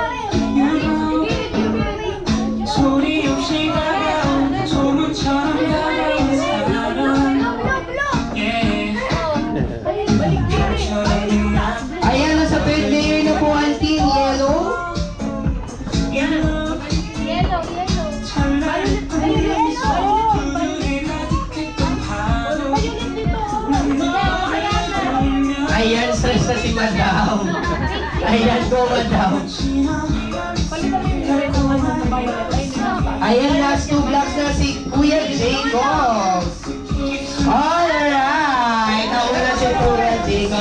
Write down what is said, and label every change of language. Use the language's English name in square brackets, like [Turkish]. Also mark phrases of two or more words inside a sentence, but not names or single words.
[Korean] 소리 없이 다가온 소문처럼 다가온 사랑 Yeah 별처럼 나 [Filipino] Ayan, nasa [English] third layer [Filipino] na po ang [English] team yellow. [Korean] 찬란한 눈이 눈에 가득했던 바로 난 너를 보며 [Filipino] Ayan, stress na si Madam. Ayan, go Madam. Ayan, [English] last two blocks [Filipino] na si Kuya Jacob. Alright! Nauna na si Kuya Jacob.